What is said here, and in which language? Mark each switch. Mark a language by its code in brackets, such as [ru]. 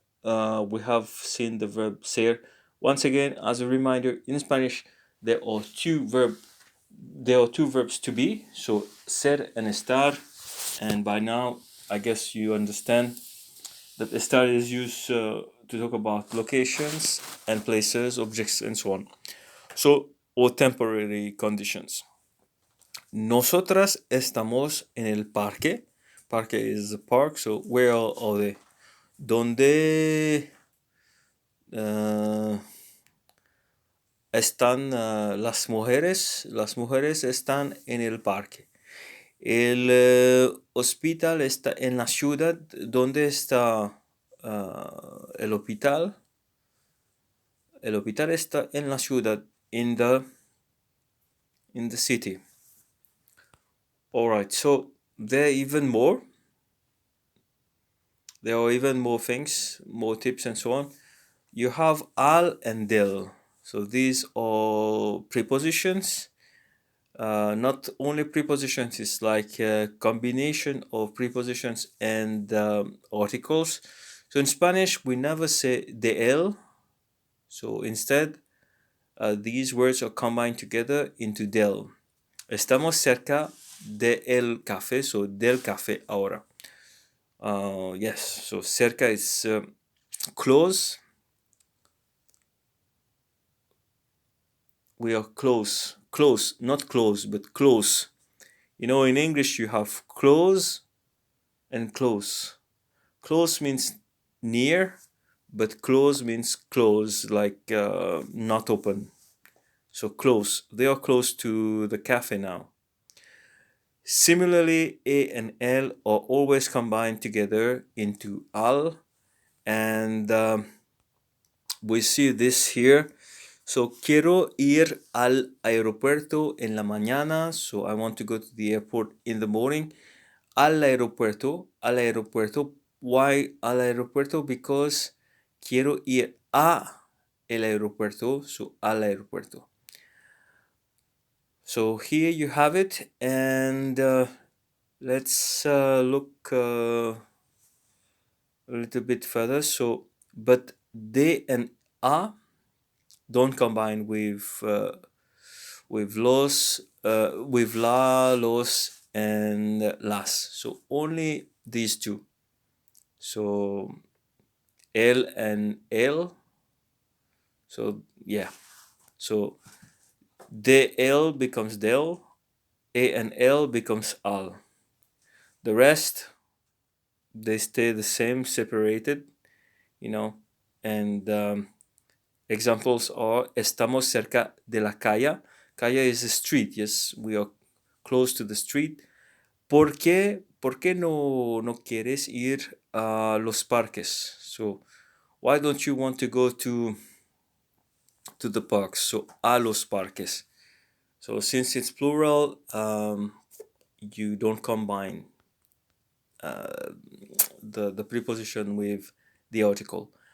[en] We have seen the verb ser. Once again, as a reminder, in Spanish there are two verbs to be. So ser and estar, and by now I guess you understand that estar is used to talk about locations and places, objects, and so on. So or temporary conditions. [es] Nosotras estamos en el parque. [en] Parque is the park, so where are they? [es] ¿Dónde están las mujeres? Las mujeres están en el parque. El hospital está en la ciudad. ¿Dónde está el hospital? El hospital está en la ciudad, [en] in the city. All right, so there are even more. There are even more things, more tips and so on. You have al and del. So these are prepositions. Not only prepositions, it's like a combination of prepositions and articles. So in Spanish, we never say de el. So instead, these words are combined together into del. [es] Estamos cerca de el café, so del café ahora. [en] Yes, so cerca is close. We are close, not close, but close. You know, in English you have close and close. Close means near, but close means close, like not open. So close. They are close to the cafe now. Similarly, A and L are always combined together into al, and we see this here. [es] So quiero ir al aeropuerto en la mañana. [en] So I want to go to the airport in the morning. [es] Al aeropuerto, al aeropuerto. Why al aeropuerto? Because quiero ir a el aeropuerto. So al aeropuerto. [en] So here you have it, and let's look a little bit further. So, but de and a don't combine with los, with la, los, and las. So only these two. So el and el. So yeah. So de el becomes del. A and L becomes al. The rest, they stay the same, separated, you know. And examples are [es] estamos cerca de la calle. [en] Calle is a street. Yes, we are close to the street. [es] ¿Por qué no quieres ir a los parques? [en] So, why don't you want to go to the parks? So, [es] a los parques. [en] So, since it's plural, you don't combine the preposition with the article.